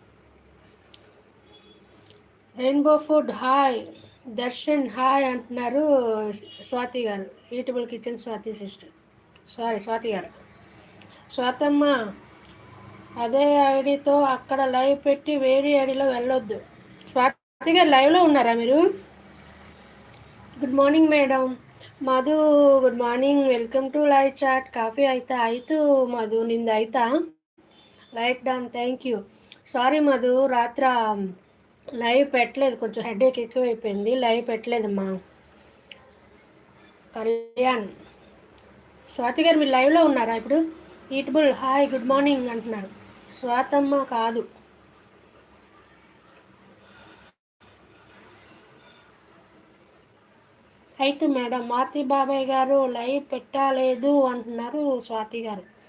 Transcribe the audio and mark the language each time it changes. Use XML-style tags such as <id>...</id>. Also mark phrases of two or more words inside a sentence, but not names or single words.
<te>రెయిన్బో ఫుడ్ హాయ్, దర్శన్ హాయ్ అంటున్నారు స్వాతి గారు, ఈటబుల్ కిచెన్ స్వాతి సిస్టర్, సారీ స్వాతి గారు. స్వాతమ్మ అదే ఐడితో అక్కడ లైవ్ పెట్టి వేరే ఐడిలో వెళ్ళొద్దు. స్వాతి గారు లైవ్లో ఉన్నారా మీరు?</te> <en>good morning madam. మధు good morning, welcome to live chat.</en> <kn>ಕಾಫಿ ಆಯ್ತಾ? ಆಯಿತು ಮಧು, ನಿಂದು ಆಯ್ತಾ?</kn> <en>like done, thank you.</en> <te>సారీ మధు, రాత్ర లైవ్ పెట్టలేదు, కొంచెం హెడేక్ ఎక్కువైపోయింది, లైవ్ పెట్టలేదమ్మా. కళ్యాణ్, స్వాతి గారు మీరు లైవ్లో ఉన్నారా ఇప్పుడు? ఈటబుల్ హాయ్,</te> <en>good morning</en> <te>అంటున్నారు. స్వాతమ్మ కాదు, అయితే మేడం మారుతి బాబాయ్ గారు లైవ్ పెట్టలేదు అంటున్నారు స్వాతి గారు.</te>